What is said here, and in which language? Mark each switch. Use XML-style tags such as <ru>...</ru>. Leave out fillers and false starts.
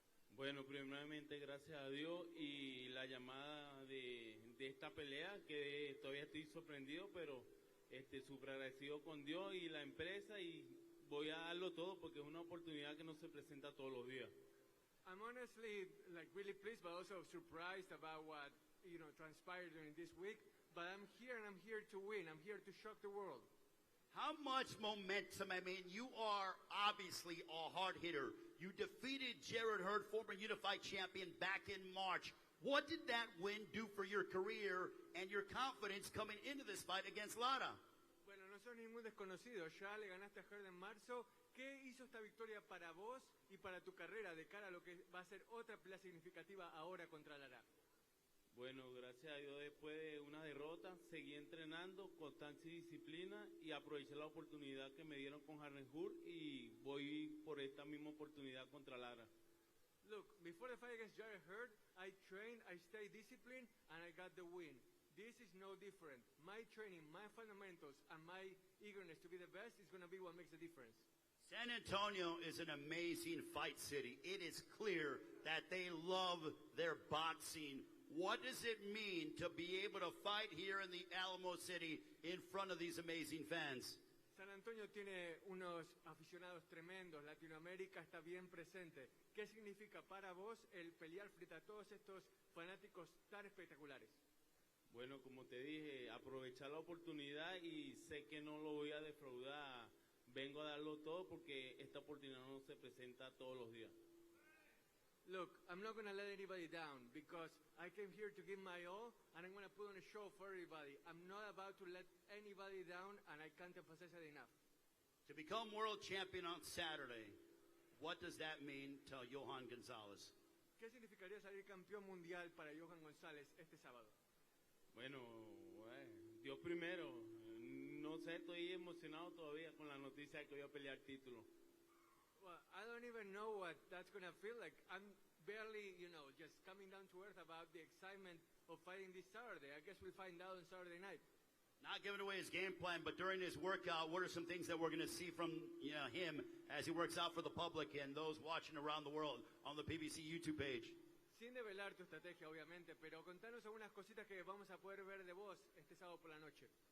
<es>Bueno, primeramente gracias a Dios y la llamada de esta pelea, que todavía estoy sorprendido, pero súper agradecido con Dios y la empresa, y voy a darlo todo porque es una oportunidad que no se presenta todos los días.</es> <en>I'm honestly really pleased, but also surprised about what transpired during this week. But I'm here and I'm here to win. I'm here to shock the world. How much momentum? I mean, you are obviously a hard hitter. You defeated Jarrett Hurd, former unified champion, back in March. What did that win do for your career and your confidence coming into this fight against Lara?</en> <es>Bueno, no sos ningún desconocido. Ya le ganaste a Hurd en marzo. ¿Qué hizo esta victoria para vos y para tu carrera de cara a lo que va a ser otra pelea significativa ahora contra Lara? Bueno, gracias a Dios, después de una derrota, seguí entrenando, constancia y disciplina, y aproveché la oportunidad que me dieron con Jarrett Hurd, y voy por esta misma oportunidad contra Lara.</es> <en>Look, before the fight against Jarrett Hurd, I trained, I stayed disciplined, and I got the win. This is no different. My training, my fundamentals, and my eagerness to be the best is going to be what makes the difference. San Antonio is an amazing fight city. It is clear that they love their boxing. What does it mean to be able to fight here in the Alamo City in front of these amazing fans?</en> <es>San Antonio tiene unos aficionados tremendos. Latinoamérica está bien presente. ¿Qué significa para vos el pelear frente a todos estos fanáticos tan espectaculares? Bueno, como te dije, aprovechar la oportunidad, y sé que no lo voy a defraudar. Vengo a darlo todo porque esta oportunidad no se presenta todos los días.</es> <en>Look, I'm not going to let anybody down because I came here to give my all, and I'm going to put on a show for everybody. I'm not about to let anybody down, and I can't emphasize that enough. To become world champion on Saturday, what does that mean to Johan Gonzalez?</en> <es>¿Qué significaría salir campeón mundial para Johan González este sábado? Bueno, Dios primero. No sé, estoy emocionado todavía con la noticia de que voy a pelear título.</es> <en>Well, I don't even know what that's going to feel like. I'm barely, just coming down to earth about the excitement of fighting this Saturday. I guess we'll find out on Saturday night. Not giving away his game plan, but during his workout, what are some things that we're going to see from him as he works out for the public and those watching around the world on the PBC YouTube page?</en> <es>Sin develar tu estrategia, obviamente, pero contanos algunas cositas que vamos a poder ver de vos este sábado por la noche.</es>